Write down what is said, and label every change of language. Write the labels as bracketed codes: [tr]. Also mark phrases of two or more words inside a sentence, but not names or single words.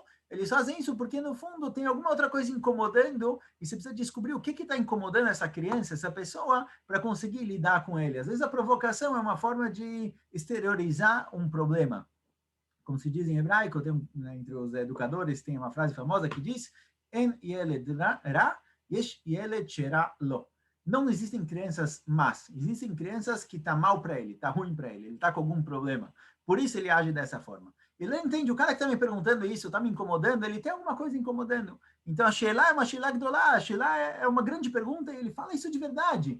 [pt] Eles fazem isso porque, no fundo, tem alguma outra coisa incomodando e você precisa descobrir o que está incomodando essa criança, essa pessoa, para conseguir lidar com ele. Às vezes, a provocação é uma forma de exteriorizar um problema. Como se diz em hebraico, entre os educadores, tem uma frase famosa que diz [he] אין ילד רע, יש ילד שרע לו. [pt] Não existem crianças más, existem crianças que estão mal para ele, está ruim para ele está com algum problema. Por isso ele age dessa forma. Ele entende, o cara que está me perguntando isso, está me incomodando, ele tem alguma coisa incomodando. Então, a Sheila é uma [he] שאלה גדולה, [pt] a Sheila é uma grande pergunta, e ele fala isso de verdade.